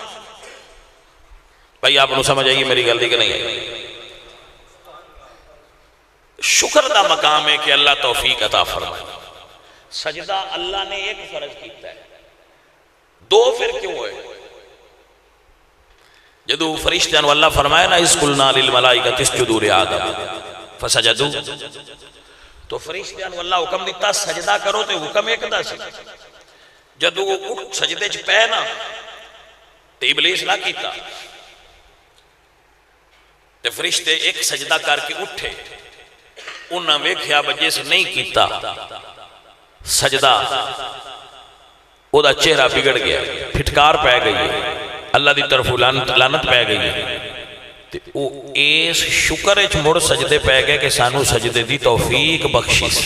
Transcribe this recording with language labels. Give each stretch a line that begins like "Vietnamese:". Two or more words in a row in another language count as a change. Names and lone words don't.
Urdu: بھائی آپ نے سمجھ آئیے میری غلطی کہ نہیں ہے؟ شکر دا مقام ہے کہ اللہ توفیق عطا فرمائے۔
Punjabi: سجدہ اللہ نے ایک فرض کیتا ہے، دو پھر کیوں ہے؟ جدو فرشتیاں اللہ فرمائے نا
Arabic: اِذْ قُلْنَا لِلْمَلَائِكَةِ اسْجُدُوا لِآدَمَ فَسَجَدُوا،
Punjabi: تو فرشتیاں اللہ حکم دیتا سجدہ کرو تو حکم ایک دا سی، جدو سجدے چ پے نا تو ابلیس نہ کیتا، تو فرشتے ایک سجدہ کر کے اٹھے، انہاں ویکھیا بجے سے نہیں کیتا سجدہ، او دا چہرہ بگڑ گیا، پھٹکار پہ گئی ہے، اللہ دی طرف لعنت پہ گئی ہے۔ او ایس شکر اچ مڑ سجدے پہ گئے کہ سانو سجدے دی توفیق بخشی۔